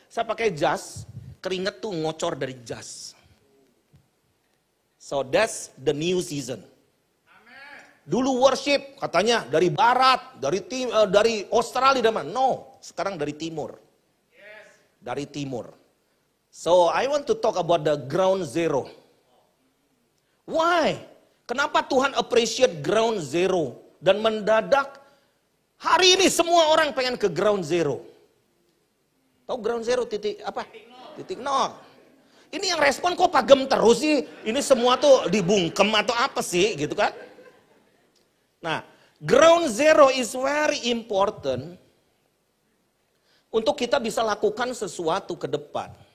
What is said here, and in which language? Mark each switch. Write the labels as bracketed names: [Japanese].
[Indonesian] Saya pakai jas, keringet tuh ngocor dari jas. [English] So that's the new season. [Indonesian] Dulu worship katanya dari barat, dari Australia, no, sekarang dari timur. Dari timur. [English] So I want to talk about the ground zero. [Indonesian] Why? Kenapa Tuhan appreciate ground zero? Dan mendadak hari ini semua orang pengen ke ground zero. Tahu ground zero titik apa? Titik nol. Ini yang respon kok pagem terus sih? Ini semua tuh dibungkem atau apa sih gitu kan? Nah, [English] ground zero is very important [Indonesian] untuk kita bisa lakukan sesuatu ke depan.